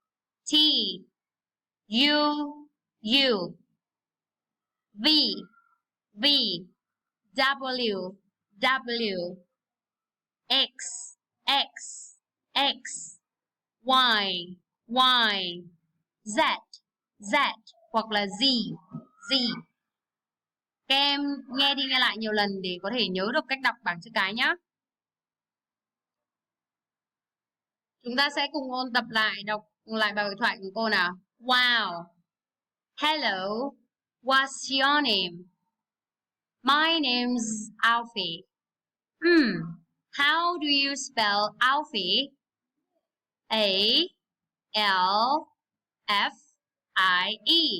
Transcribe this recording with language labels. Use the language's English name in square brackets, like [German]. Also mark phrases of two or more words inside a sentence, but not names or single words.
[Vietnamese] U V W X Y Z hoặc là Z. Các em nghe đi nghe lại nhiều lần để có thể nhớ được cách đọc bảng chữ cái nhé. Chúng ta sẽ cùng ôn tập lại, đọc lại bài hội thoại của cô nào. [English] Wow. Hello. What's your name? My name's Alfie. How do you spell Alfie? A L F I E.